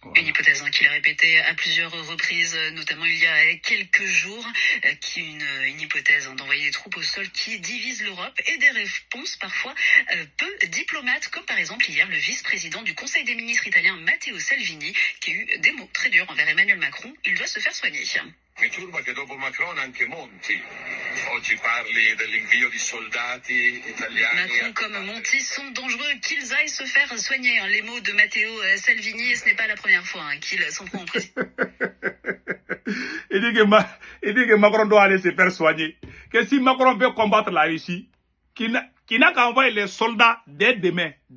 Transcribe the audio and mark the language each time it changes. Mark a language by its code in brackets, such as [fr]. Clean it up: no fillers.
[fr] Une hypothèse qu'il a répétée à plusieurs reprises, notamment il y a quelques jours, une hypothèse d'envoyer des troupes au sol qui divise l'Europe et des réponses parfois peu diplomates, comme par exemple hier le vice-président du Conseil des ministres italien Matteo Salvini, qui a eu des mots très durs envers Emmanuel Macron. Il doit se faire soigner. [it] Mi turba che dopo Macron anche Monti. Oggi parli dell'invio di soldati italiani. [fr] Macron comme Monti sont dangereux, qu'ils aillent se faire soigner. Les mots de Matteo Salvini, ce n'est pas la première fois qu'il s'en prend en président. Il dit que Macron doit aller se faire soigner. Que si Macron veut combattre la Russie, qu'il n'a qu'à envoyer les soldats dès demain.